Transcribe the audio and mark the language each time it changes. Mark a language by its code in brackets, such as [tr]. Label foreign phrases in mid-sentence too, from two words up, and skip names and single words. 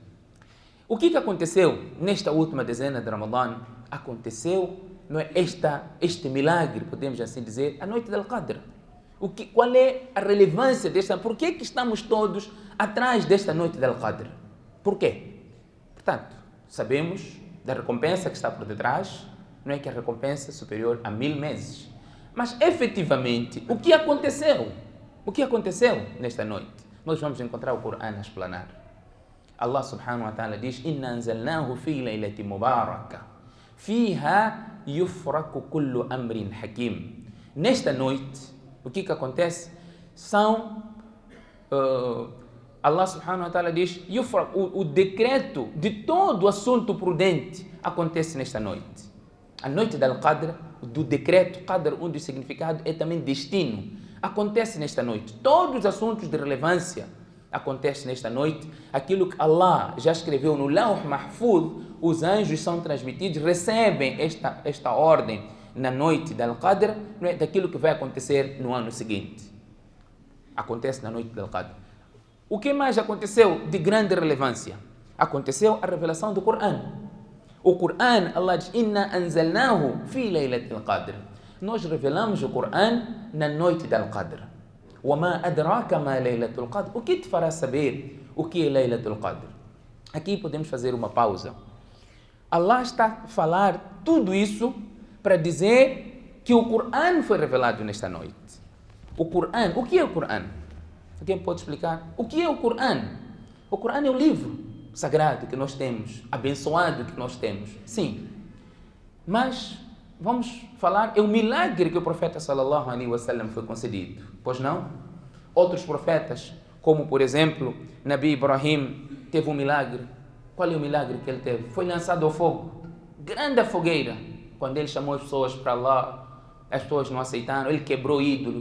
[pt] O que aconteceu nesta última dezena de Ramadã? Aconteceu, não é, este milagre, podemos assim dizer, a noite del Qadr. Qual é a relevância desta? Por que estamos todos atrás desta noite del Qadr? Por quê? Portanto, sabemos da recompensa que está por detrás, não é, que a recompensa é superior a 1000 meses. Mas, efetivamente, o que aconteceu? O que aconteceu nesta noite? Nós vamos encontrar o Corão a explanar. [ar] الله سبحانه وتعالى diz, إنا أنزلناه في ليلة مباركة فيها يفرق كل أمر حكيم. [pt] Nesta noite, o que acontece? [ar] الله سبحانه وتعالى [pt] diz, o decreto de todo assunto prudente acontece nesta noite. A noite del Qadr, do decreto, Qadr, onde o significado é também destino, acontece nesta noite. Todos os assuntos de relevância acontece nesta noite, aquilo que Allah já escreveu no Lawh Mahfuz, os anjos são transmitidos, recebem esta ordem na noite da Al-Qadr, daquilo que vai acontecer no ano seguinte. Acontece na noite da Al-Qadr. O que mais aconteceu de grande relevância? Aconteceu a revelação do Coran. O Coran, Allah diz, [ar] إنا أنزلناه في ليلة القدر. [pt] Nós revelamos o Coran na noite da Al-Qadr. [ar] وَمَا أَدْرَاكَ مَا لَيْلَةُ الْقَدْرِ. [pt] O que te fará saber o que é Laylatul Qadr? Aqui podemos fazer uma pausa. Allah está a falar tudo isso para dizer que o Coran foi revelado nesta noite. O Coran, o que é o Coran? Alguém pode explicar? O que é o Coran? O Coran é o livro sagrado que nós temos, abençoado que nós temos. Sim, mas vamos falar, é o milagre que o profeta [ar] صلى الله عليه وسلم [pt] foi concedido. Pois não? Outros profetas, como por exemplo, Nabi Ibrahim, teve um milagre. Qual é o milagre que ele teve? Foi lançado ao fogo. Grande fogueira. Quando ele chamou as pessoas para lá, as pessoas não aceitaram. Ele quebrou ídolos.